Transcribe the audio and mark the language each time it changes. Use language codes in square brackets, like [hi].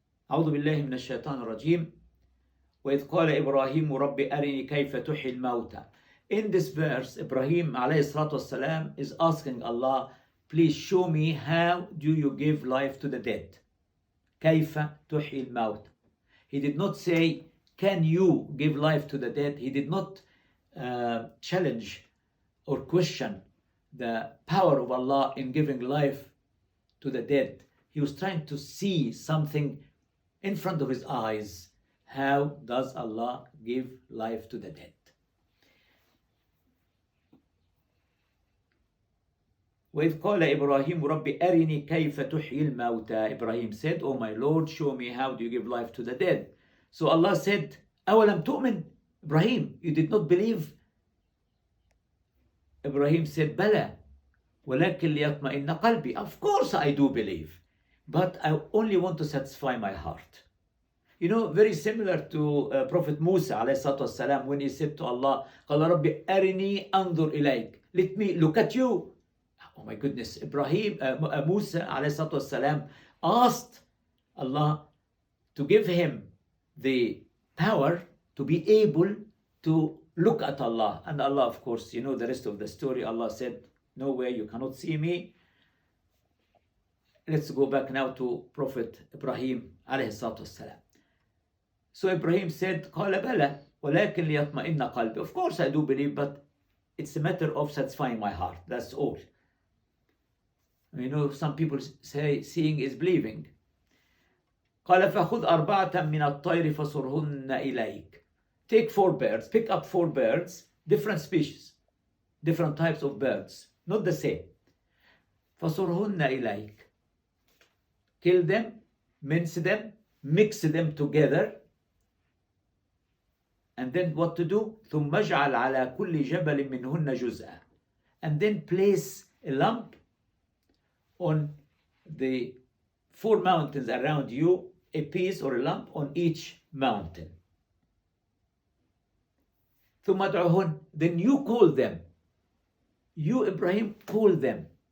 [ar] أعوذ بالله من الشيطان الرجيم وإذ قال إبراهيم رب أرني كيف تحيي الموتى. [en] In this verse, Ibrahim alayhi salatu wasalam is asking Allah, please show me how do you give life to the dead. [ar] كيف تحيي الموتى. [en] He did not say, can you give life to the dead? He did not challenge or question the power of Allah in giving life to the dead. He was trying to see something in front of his eyes. How does Allah give life to the dead? [ar] وإذ قال إبراهيم رب أرني كيف تحيي الموتى. [en] Ibrahim said, oh my Lord, show me how do you give life to the dead. So Allah said, [ar] أولم تؤمن. [en] Ibrahim, you did not believe? Ibrahim said, [ar] بلى ولكن ليطمئن قلبي. [en] Of course I do believe, but I only want to satisfy my heart. You know, very similar to Prophet Musa alayhi salatu wasalam, when he said to Allah, [ar] قال ربي أرني أنظر إليك. [en] Let me look at you. Oh my goodness, Musa alayhi salatu wasalam asked Allah to give him the power to be able to look at Allah. And Allah, of course, you know the rest of the story. Allah said, no way, you cannot see me. Let's go back now to Prophet Ibrahim alayhi salatu wasalam. So Ibrahim said, [ar] قال بلى ولكن ليطمئن قلبي. [en] Of course I do believe, but it's a matter of satisfying my heart. That's all. You know, some people say seeing is believing. [ar] قال فخذ أربعة من الطير فصرهن إليك. [en] Take 4 birds, pick up 4 birds, different species, different types of birds, not the same. [ar] فصرهن إليك. [en] Kill them, mince them, mix them together. And then what to do? [ar] ثم اجعل على كل جبل منهن جزءا. [en] And then place a lump on the 4 mountains around you, a piece or a lump on each mountain. [ar] ثم ادعهن. [en] Then you call them. You, Ibrahim, call them.